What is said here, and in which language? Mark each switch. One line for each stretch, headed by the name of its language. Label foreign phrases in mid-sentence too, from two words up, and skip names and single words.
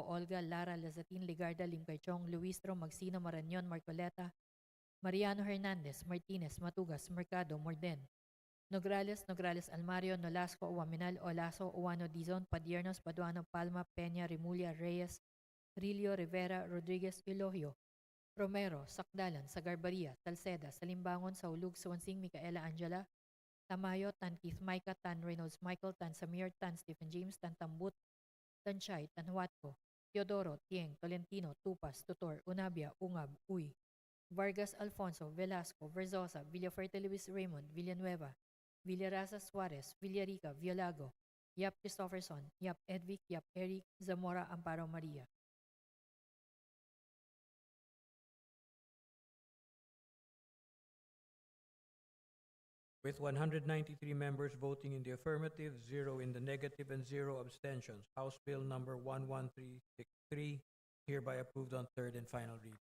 English: Olga, Lara, Lazatin, Ligarda, Limperchong, Luistro, Magsino, Marañon, Marcoleta, Mariano Hernandez, Martinez, Matugas, Mercado, Morden, Nograles, Nograles Almario, Nolasco, Uwaminal, Olaso, Uwano Dizon, Padiernos, Paduano, Palma, Peña, Remulla, Reyes, Rilio, Rivera, Rodriguez, Eulogio, Romero, Sakdalan, Sagarbaria, Salceda, Salimbangon, Saulug, Swansing, Micaela Angela, Tamayo, Tan Keith Micah, Tan Reynolds Michael, Tan Samir, Tan Stephen James, Tan Tambut, Tan Chay, Tan Huatco, Teodoro, Tieng, Tolentino, Tupas, Tutor, Unabia, Ungab, Uy, Vargas Alfonso, Velasco, Verzosa, Villafuerte Luis Raymond, Villanueva, Villaraza Suarez, Villarica, Villago, Yap Christopherson, Yap Edvic, Yap Eric, Zamora Amparo Maria. With 193 members voting in the affirmative, 0 in the negative, and 0 abstentions, House Bill number 11363 hereby approved on third and final reading.